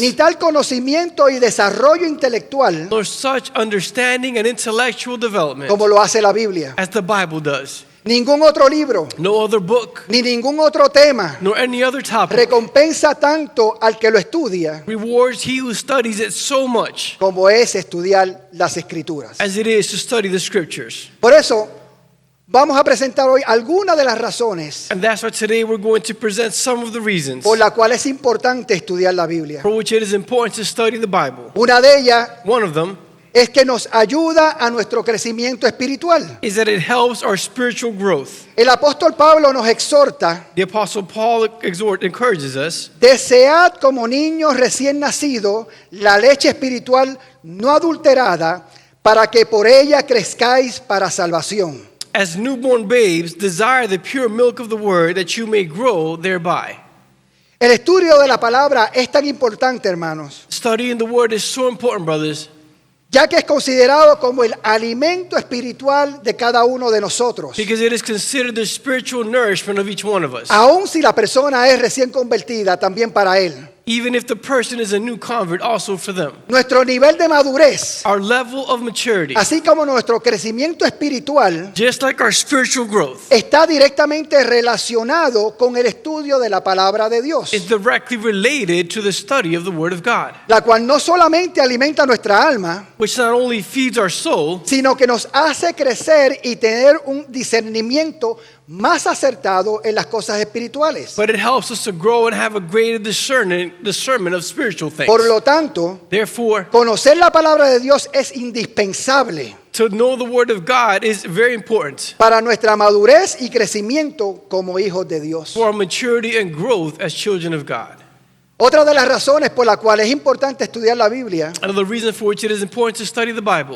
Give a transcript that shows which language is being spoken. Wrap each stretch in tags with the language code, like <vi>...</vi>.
<es>ni tal conocimiento y desarrollo intelectual</es> <en>nor such understanding and intellectual development</en> <es>como lo hace la Biblia.</es> <en>as the Bible does.</en> <es>Ningún otro libro,</es> <en>No other book,</en> <es>ni ningún otro tema</es> <en>nor any other topic</en> <es>recompensa tanto al que lo estudia</es> <en>rewards he who studies it so much</en> <es>como es estudiar las Escrituras.</es> <en>as it is to study the scriptures.</en> <es>Por eso, vamos a presentar hoy algunas de las razones</es> <en>And that's why today we're going to present some of the reasons</en> <es>por las cuales es importante estudiar la Biblia.</es> <en>for which it is important to study the Bible.</en> <es>Una de ellas</es> <en>One of them</en> <es>es que nos ayuda a nuestro crecimiento espiritual.</es> <en>is that it helps our spiritual growth.</en> <es>El apóstol Pablo nos exhorta:</es> <en>The Apostle Paul encourages us,</en> <es>desead como niños recién nacidos la leche espiritual no adulterada, para que por ella crezcáis para salvación.</es> <en>as newborn babes, desire the pure milk of the word that you may grow thereby.</en> <es>El estudio de la palabra es tan importante, hermanos,</es> <en>Studying the word is so important, brothers,</en> <es>ya que es considerado como el alimento espiritual de cada uno de nosotros.</es> <en>because it is considered the spiritual nourishment of each one of us.</en> <es>Aun si la persona es recién convertida, también para él.</es> <en>Even if the person is a new convert, also for them.</en> <es>Nuestro nivel de madurez,</es> <en>Our level of maturity,</en> <es>así como nuestro crecimiento espiritual,</es> <en>just like our spiritual growth,</en> <es>está directamente relacionado con el estudio de la palabra de Dios,</es> <en>is directly related to the study of the word of God,</en> <es>la cual no solamente alimenta nuestra alma,</es> <en>which not only feeds our soul,</en> <es>sino que nos hace crecer y tener un discernimiento más acertado en las cosas espirituales.</es> <en>but it helps us to grow and have a greater discernment of spiritual things.</en> <es>Por lo tanto,</es> <en>Therefore,</en> <es>conocer la palabra de Dios es indispensable</es> <en>to know the word of God is very important</en> <es>para nuestra madurez y crecimiento como hijos de Dios.</es> <en>for our maturity and growth as children of God.</en> <es>Otra de las razones por las cuales es importante estudiar la Biblia</es> <en>Another reason for which it is important to study the Bible</en>